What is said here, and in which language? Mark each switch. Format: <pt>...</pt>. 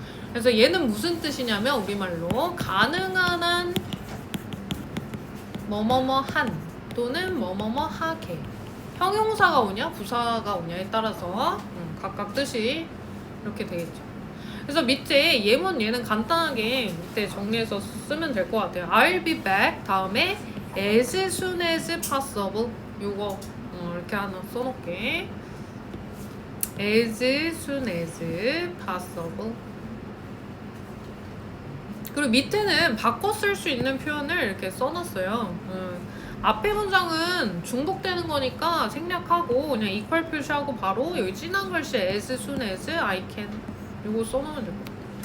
<ko>그래서 얘는 무슨 뜻이냐면 우리말로 가능한 한 뭐뭐뭐 한 또는 뭐뭐뭐 하게 형용사가 오냐 부사가 오냐에 따라서 각각 뜻이 이렇게 되겠죠. 그래서 밑에 예문 얘는 간단하게 밑에 정리해서 쓰면 될 것 같아요.</ko> <en>I'll be back</en> <ko>다음에</ko> <en>as soon as possible</en> <ko>요거 이렇게 하나 써놓게</ko> <en>as soon as possible.</en> <ko>그리고 밑에는 바꿔 쓸 수 있는 표현을 이렇게 써놨어요. 앞에 문장은 중복되는 거니까 생략하고 그냥 equal 표시하고 바로 여기 진한 글씨</ko> <en>as soon as I can</en> <ko>이거 써놓으면 될 것 같아요.</ko>